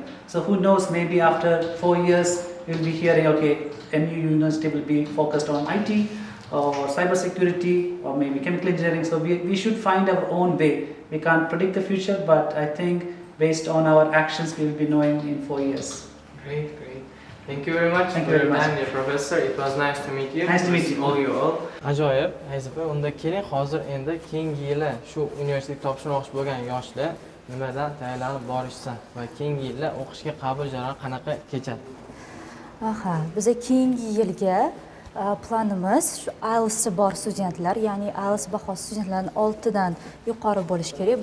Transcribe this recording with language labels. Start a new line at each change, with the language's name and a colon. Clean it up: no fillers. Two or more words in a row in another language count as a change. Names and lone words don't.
English: So who knows, maybe after 4 years, we'll be hearing, okay, NU university will be focused on IT or cybersecurity or maybe chemical engineering. So we should find our own way. We can't predict the future, but I think based on our actions, we will be knowing in 4 years. Great. Thank you very much Thank for you very your much. time, dear professor. It was nice to meet you. Nice to meet you. All you all.
Uzbek: Ajoyib. Ayzipa, unda keling hozir endi keyingi yili shu universitet topshirmoqchi bo'lgan yoshlar nimadan tayyorlanib borishsa va keyingi yillar o'qishga qabul jarayoni qanaqa kechadi? Aha, biza keyingi yilga planimiz shu IELTS bor studentlar, ya'ni IELTS bahosi studentlarning 6 dan yuqori bo'lishi kerak.